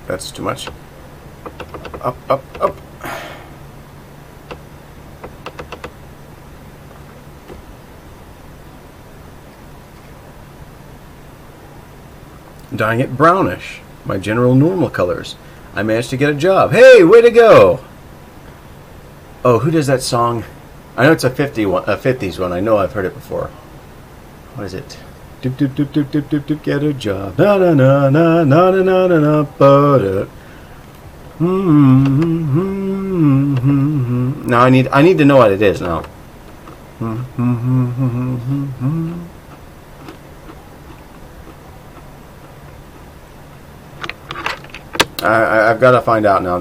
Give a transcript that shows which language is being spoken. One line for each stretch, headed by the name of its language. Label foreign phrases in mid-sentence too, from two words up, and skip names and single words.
English: That's too much. Up, up, up. Dyeing it brownish. My general normal colors. I managed to get a job. Hey, way to go! Oh, who does that song? I know it's a 50s one. I know I've heard it before. What is it? Doop doop doop doop doop doop doop, get a job. Na na na na na na na na na ba. Now I need to know what it is now. I've got to find out now.